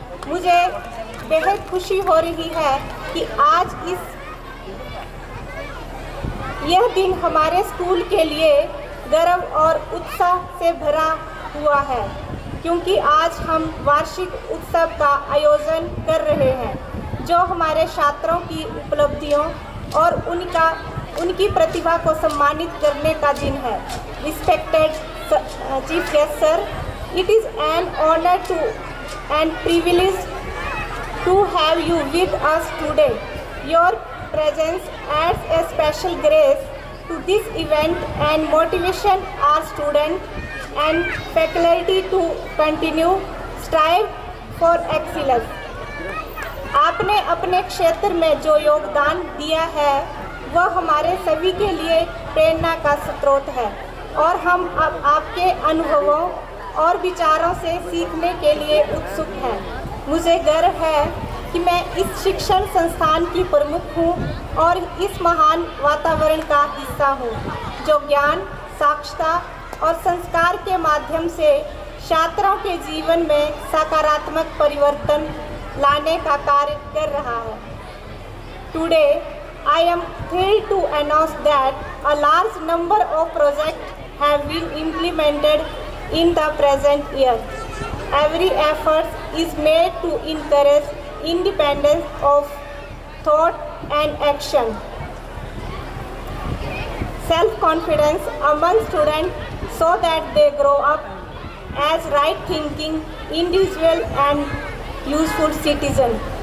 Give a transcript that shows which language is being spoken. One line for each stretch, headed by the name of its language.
Hindi: मुझे बेहद खुशी हो रही है कि आज यह दिन हमारे स्कूल के लिए गर्व और उत्साह से भरा हुआ है, क्योंकि आज हम वार्षिक उत्सव का आयोजन कर रहे हैं जो हमारे छात्रों की उपलब्धियों और उनकी प्रतिभा को सम्मानित करने का दिन है।
English: Respected chief guest sir, it is an honour to and privilege to have you with us today. Your presence adds a special grace to this event and motivation our students and faculty to continue strive for excellence.
Hindi: आपने अपने क्षेत्र में जो योगदान दिया है वह हमारे सभी के लिए प्रेरणा का स्रोत है और हम अब आपके अनुभवों और विचारों से सीखने के लिए उत्सुक हैं। मुझे गर्व है कि मैं इस शिक्षण संस्थान की प्रमुख हूँ और इस महान वातावरण का हिस्सा हूँ जो ज्ञान, साक्षरता और संस्कार के माध्यम से छात्रों के जीवन में सकारात्मक परिवर्तन लाने का कार्य कर रहा है।
English: Today I am thrilled to announce that a large number of projects have been implemented in the present year. Every effort is made to encourage independence of thought and action, self-confidence among students so that they grow up as right-thinking individual and useful citizens.